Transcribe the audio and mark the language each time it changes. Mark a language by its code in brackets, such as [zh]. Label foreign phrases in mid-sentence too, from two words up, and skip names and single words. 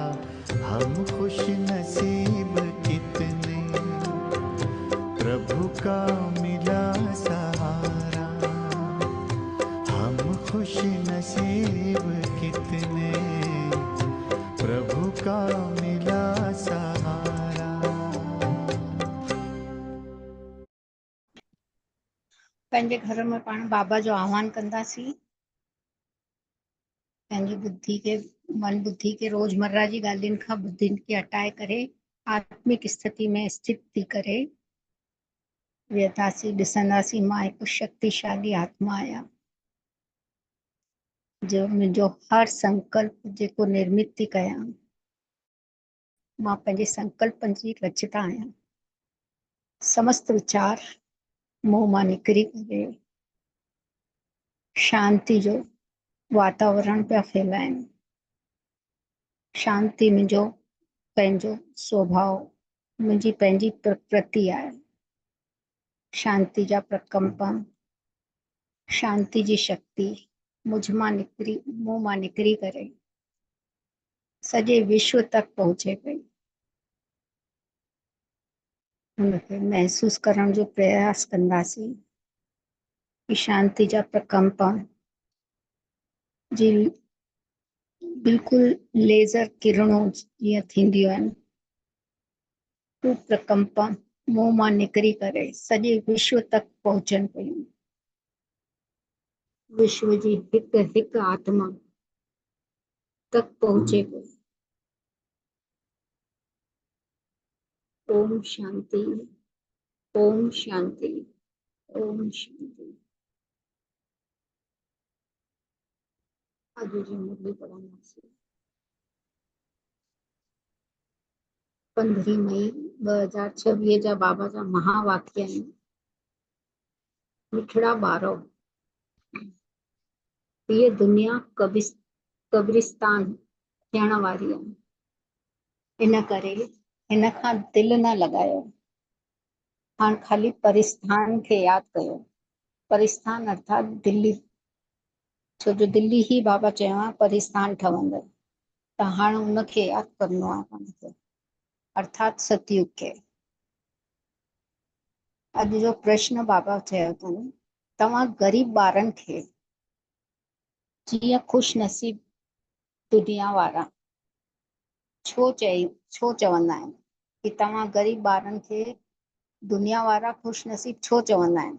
[hi] हम खुश नसीब कितने, प्रभु का मिला सहारा। हम खुश नसीब कितने, प्रभु का मिला सहारा। [sd] पंहिंजे घर में पाण बाबा जो आह्वान कंदासीं। पंहिंजी बुद्धि के मन बुद्धि के रोजमर्रा जी ॻाल्हियुनि खां बुद्धियुनि खे हटाए करे आत्मिक स्थिति में स्थित थी करे वेहतासीं, ॾिसंदासीं मां हिकु शक्तिशाली आत्मा आहियां, जो मुंहिंजो हर संकल्प जेको निर्मित थी कयां, मां पंहिंजे संकल्पनि जी रचता आहियां। समस्त विचार मुंह मां निकिरी करे शांति जो वातावरण पिया फैलाइनि। शांति मुंहिंजो पंहिंजो स्वभाव, मुंहिंजी पंहिंजी प्रकृति आहे। शांति जा प्रकंपन, शांति जी शक्ति मुंह मां निकिरी करे सॼे विश्व तक पहुचे पई। हुनखे महसूस करण जो प्रयास कंदासीं कि शांति जा प्रकंपन जी बिल्कुलु लेज़र किरणूं जीअं थींदियूं आहिनि, हू प्रकंपन मुंह मां निकिरी करे सॼे विश्व तक पहुचनि पियूं। विश्व जी हिकु हिकु आत्मा तक पहुचे पई। [sa] ओम शांति, ओम शांति, ओम शांति। [sd] अॼु जी मुरली पढ़ंदासीं। 15 मई 2026 जा बाबा जा महावाक्य आहिनि। मिठड़ा ॿारो, ये दुनिया कब्रिस्तान थियण वारी आहे, इन करे हिन खां दिलि न लॻायो। हाणे खाली परिस्थान खे यादि कयो। परिस्थान अर्थात दिल्ली, छो जो दिल्ली ही बाबा चयो आहे परिस्थान ठहंदो, त हाणे उनखे यादि करिणो आहे पाण खे, अर्थात सतयुग खे। अॼु जो प्रश्न बाबा चयो अथनि, तव्हां ग़रीब ॿारनि खे जीअं ख़ुशि नसीब दुनिया वारा छो चवंदा आहिनि कि तव्हां ग़रीब ॿारनि खे दुनिया वारा ख़ुशि नसीब छो चवंदा आहिनि?